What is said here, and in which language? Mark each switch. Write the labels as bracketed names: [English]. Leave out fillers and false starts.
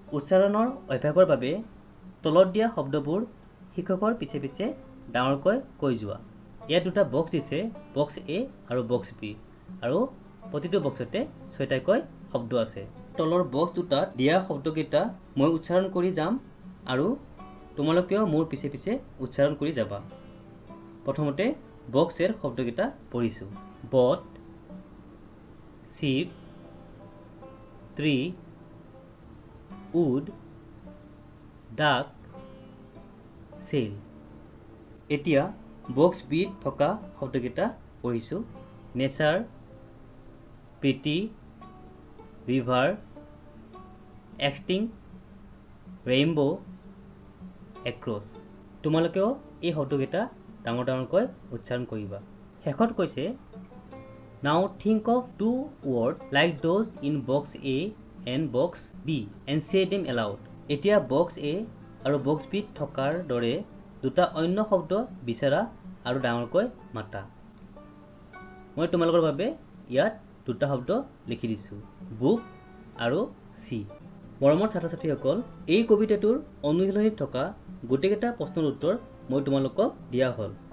[Assamese] উচ্চাৰণৰ অভ্যাসৰ বাবে তলত দিয়া শব্দবোৰ শিক্ষকৰ পিছে পিছে ডাঙৰকৈ কৈ যোৱা। ইয়াত দুটা বক্স দিছে, বক্স A আৰু বক্স B, আৰু প্ৰতিটো বক্সতে 6টাকৈ শব্দ আছে। তলৰ বক্স দুটাত দিয়া শব্দকেইটা মই উচ্চাৰণ কৰি যাম আৰু তোমালোকেও মোৰ পিছে পিছে উচ্চাৰণ কৰি যাবা। প্ৰথমতে বক্সেৰ শব্দকেইটা পঢ়িছোঁ। [English] Boat, ship, tree, wood, duck, sail. [Assamese] এতিয়া বক্স বিত থকা শব্দকেইটা পঢ়িছোঁ। [English] Nature, pretty, river, exciting, rainbow, across. [Assamese] তোমালোকেও এই শব্দকেইটা ডাঙৰ ডাঙৰকৈ উচ্চাৰণ কৰিবা। শেষত কৈছে [English] Now think of 2 words like those in box A and box B and say them aloud। [Assamese] এতিয়া বক্স A আৰু বক্স বিত থকাৰ দৰে দুটা অন্য শব্দ বিচাৰা আৰু ডাঙৰকৈ মাতা। মই তোমালোকৰ বাবে ইয়াত দুটা শব্দ লিখি দিছোঁ, বুক আৰু চি। মৰমৰ ছাত্ৰ ছাত্ৰীসকল, এই কবিতাটোৰ অনুশীলনীত থকা গোটেইকেইটা প্ৰশ্নৰ উত্তৰ মই তোমালোকক দিয়া হ'ল।